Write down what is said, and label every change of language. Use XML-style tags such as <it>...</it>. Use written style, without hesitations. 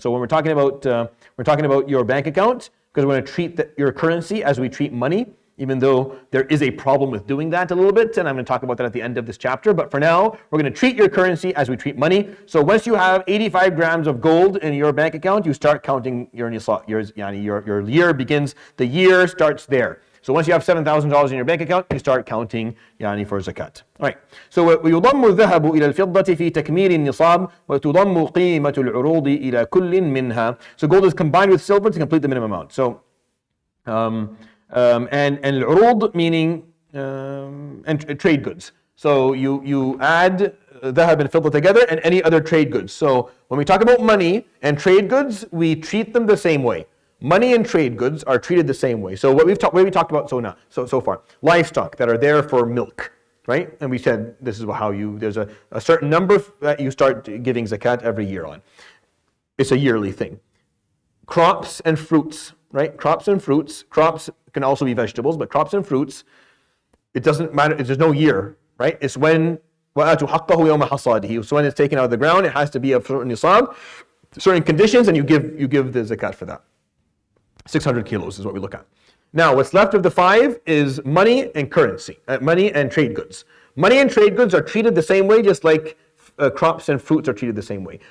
<en>So when we're talking about your bank account, because we're going to treat your currency as we treat money, even though there is a problem with doing that a little bit, and I'm going to talk about that at the end of this chapter. But for now, we're going to treat your currency as we treat money. So once you have 85 grams of gold in your bank account, you start counting your nisab. Your year begins. The year starts there. So once you have $7,000 in your bank account, you start counting for zakat. All right. So</en> <ar>ويضم الذهب إلى الفضة في تكميل النصاب وتضم قيمة العروض إلى كل منها.</ar> <en>So gold is combined with silver to complete the minimum amount. So and العروض meaning and trade goods. So you add dhahab and fidda together and any other trade goods. So when we talk about money and trade goods, we treat them the same way. Money and trade goods are treated the same way. So what we talked about so far, livestock that are there for milk, right? And we said this is how there's a certain number that you start giving zakat every year on. It's a yearly thing. Crops and fruits, right? Crops and fruits. Crops can also be vegetables, but crops and fruits, it doesn't matter. There's no year, right? It's when</en> <ar>وَآتُوا حَقَّهُ يَوْمَ حَصَادِهِ.</ar> <en>So when it's taken out of the ground, it has to be of certain nisab, certain conditions, and you give the zakat for that. 600 kilos is what we look at. Now, what's left of the 5 is money and currency, money and trade goods. Money and trade goods are treated the same way, just like crops and fruits are treated the same way.</en>